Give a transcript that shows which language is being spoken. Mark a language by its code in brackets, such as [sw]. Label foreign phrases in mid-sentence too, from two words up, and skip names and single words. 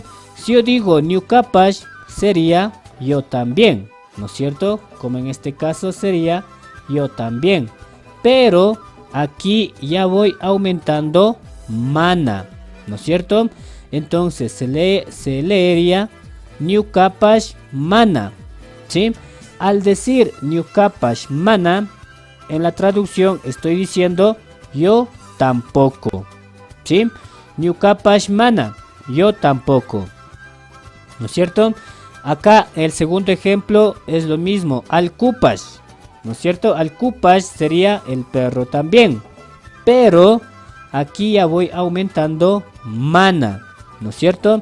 [es] Si yo digo ñukapash, sería yo también, ¿no es cierto? Como en este caso sería yo también. Pero aquí ya voy aumentando mana, ¿no es cierto? Entonces se leería [qu] ñukapash mana, [es] ¿sí? Al decir [qu] ñukapash mana, [es] en la traducción estoy diciendo yo tampoco, ¿sí? [qu] Ñukapash mana, [es] yo tampoco, ¿no es cierto? Acá el segundo ejemplo es lo mismo, alcupash, ¿no es cierto? Alcupash sería el perro también, pero aquí ya voy aumentando mana, ¿no es cierto?